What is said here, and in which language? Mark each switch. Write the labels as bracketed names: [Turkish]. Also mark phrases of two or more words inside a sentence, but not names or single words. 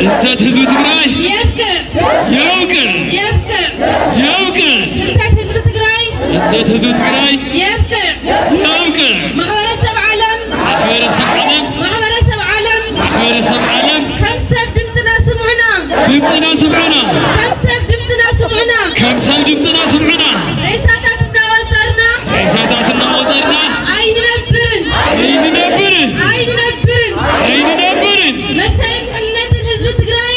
[Tigrinya] ስደት ህዝብ ትግራይ يبكر يوكر يبكر يوكر سداد ህዝብ ትግራይ ስደት ህዝብ ትግራይ يبكر يوكر ማህበረሰብ ዓለም ማህበረሰብ ዓለም ማህበረሰብ ዓለም ማህበረሰብ ዓለም ከም ሰብ ድምፅና ስሙዕና ድምፅና ስምዑና ከም ሰብ ድምፅና ስሙዕና ከም ሰብ ድምፅና ስምዑና ሬሳታት እናወፀርና ሬሳታት እናወፀርና ኣይንነብርን ኣይንነብርን ኣይንነብርን ኣይንነብርን መሰልን ድሕንነትን ህዝቢ ትግራይ